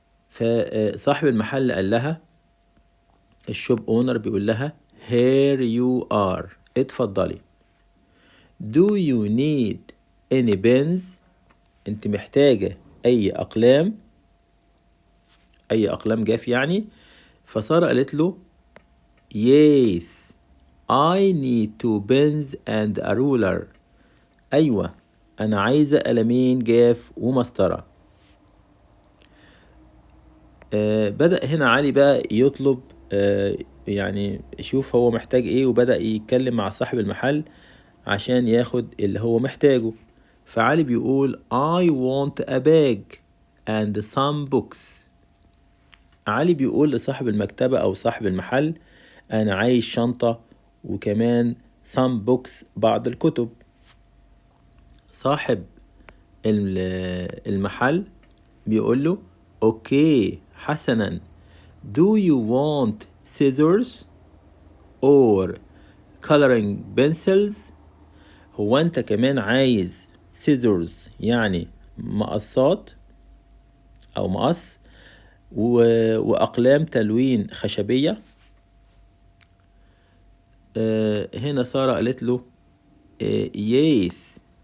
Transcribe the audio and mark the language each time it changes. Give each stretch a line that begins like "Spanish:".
Arabic: فصاحب المحل قال لها، الشوب اونر بيقول لها
English: here you are.
Arabic: اتفضلي.
English: do you need any pens؟
Arabic: انت محتاجة اي اقلام، اي اقلام جاف يعني. فسارة قالت له
English: yes I need two pens and a ruler.
Arabic: ايوه انا عايزة قلمين جاف ومسطرة. بدأ هنا علي بقى يطلب، يعني يشوف هو محتاج ايه، وبدأ يتكلم مع صاحب المحل عشان ياخد اللي هو محتاجه. فعلي بيقول
English: I want a bag and some books.
Arabic: علي بيقول لصاحب المكتبة أو صاحب المحل أنا عايز شنطة وكمان
English: some books
Arabic: بعض الكتب. صاحب المحل بيقول له أوكي حسنا،
English: do you want scissors or coloring pencils؟
Arabic: هو أنت كمان عايز scissors يعني مقصات أو مقص وأقلام تلوين خشبية؟ هنا سارة قالت له يس.